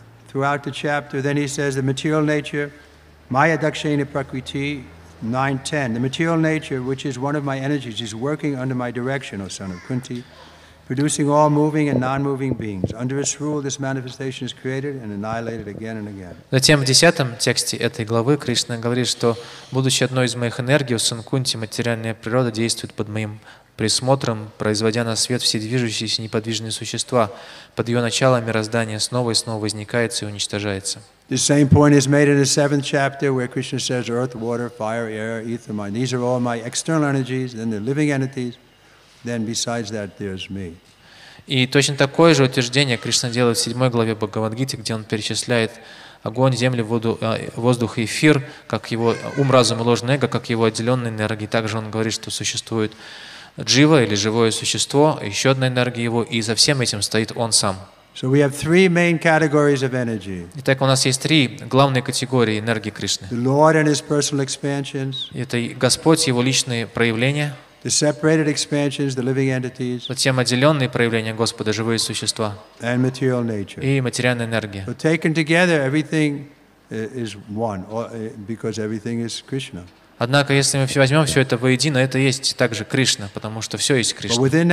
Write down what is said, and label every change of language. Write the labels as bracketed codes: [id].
[en] Throughout the chapter, then he says the material nature, Maya Dakshina Prakriti, 9:10. The material nature, which is one of my energies, is working under my direction, O son of Kunti, producing all moving and non-moving beings. Under its rule, this manifestation is created and annihilated again and again. [ru] Затем в 10 тексте этой главы Кришна говорит, что, будучи одной из моих энергий, у сан Кунти материальная природа действует под моим присмотром, производя на свет все движущиеся неподвижные существа. Под ее началом мироздание снова и снова возникается и уничтожается. [en] The same point is made in the 7th chapter, where Krishna says, earth, water, fire, air, ether, mind. These are all my external energies, then they're living entities. Then besides that, there's me. [ru] И точно такое же утверждение Кришна делает в 7 главе Бхагавад-гиты, где он перечисляет огонь, землю, воду, воздух и эфир, как его ум, разум и ложное эго, как его отделенные энергии. Также он говорит, что существует джива или живое существо, еще одна энергия его, и за всем этим стоит он сам. [en] So we have three main categories of energy. [ru] Итак, у нас есть 3 главные категории энергии Кришны. [en] The Lord and His personal expansions. [ru] Это Господь, Его личные проявления. [en] The separated expansions, the living entities. [ru] Затем отделенные проявления Господа, живые существа. [en] And material nature. [ru] И материальная энергия. [en] So taken together, everything is one, because everything is Krishna. [ru] Однако, если мы возьмем все это воедино, это есть также Кришна, потому что все есть Кришна.